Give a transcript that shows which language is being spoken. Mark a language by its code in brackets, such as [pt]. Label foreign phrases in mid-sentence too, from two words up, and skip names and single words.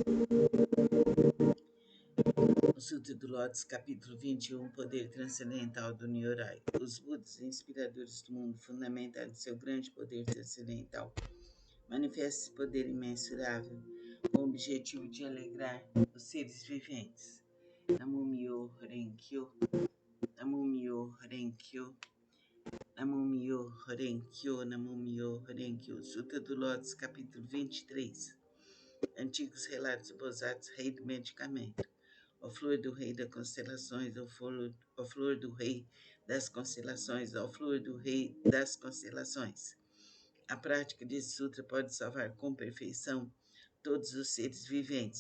[pt] O Sutra do Lótus, capítulo 21, Poder Transcendental do Nyorai. Os Budas, inspiradores do mundo, fundamentaram seu grande poder transcendental. Manifesta esse poder imensurável com o objetivo de alegrar os seres viventes. [ja] 南無妙法蓮華経、南無妙法蓮華経、南無妙法蓮華経、南無妙法蓮華経. [pt] Sutra do Lótus, capítulo 23. Antigos relatos do Bodhisattva, rei do medicamento. Ó flor do rei das constelações, ó flor do rei das constelações, ó flor do rei das constelações. A prática desse sutra pode salvar com perfeição todos os seres viventes.